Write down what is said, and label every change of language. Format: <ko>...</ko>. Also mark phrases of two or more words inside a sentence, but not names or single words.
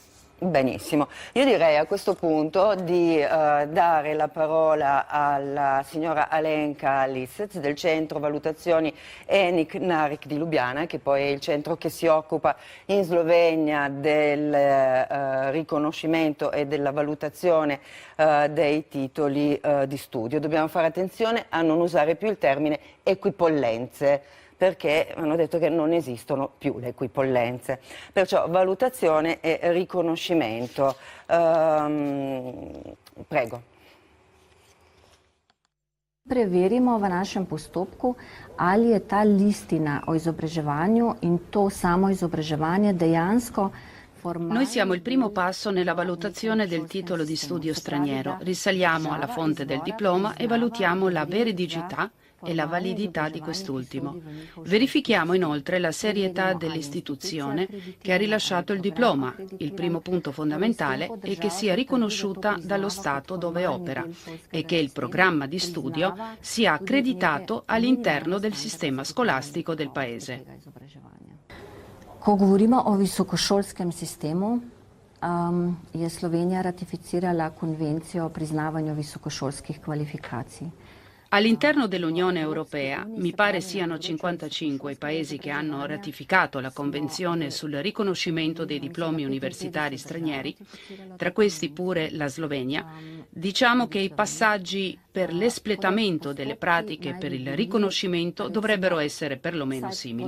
<it>Benissimo, io direi a questo punto di dare la parola alla signora Alenka Lisec del Centro Valutazioni Enik Narik di Lubiana, che poi è il centro che si occupa in Slovenia del riconoscimento e della valutazione dei titoli di studio. Dobbiamo fare attenzione a non usare più il termine equipollenze, perché hanno detto che non esistono più le equipollenze. Perciò valutazione e riconoscimento. Prego.</it> <sl>Preverimo v našem postopku, ali je ta listina o izobraževanju in to samo izobraževanje dejansko formalno.</sl> <it>Noi siamo il primo passo nella valutazione del titolo di studio straniero. Risaliamo alla fonte del diploma e valutiamo la veridicità e la validità di quest'ultimo. Verifichiamo inoltre la serietà dell'istituzione che ha rilasciato il diploma. Il primo punto fondamentale è che sia riconosciuta dallo Stato dove opera e che il programma di studio sia accreditato all'interno del sistema scolastico del Paese.</it> <sl>Ko govorimo o visokošolskem sistemu, je Slovenija ratificirala konvencijo o priznavanju visokošolskih kvalifikacij.</sl> <it>All'interno dell'Unione Europea mi pare siano 55 i paesi che hanno ratificato la Convenzione sul riconoscimento dei diplomi universitari stranieri, tra questi pure la Slovenia. Diciamo che i passaggi per l'espletamento delle pratiche per il riconoscimento dovrebbero essere perlomeno simili.</it>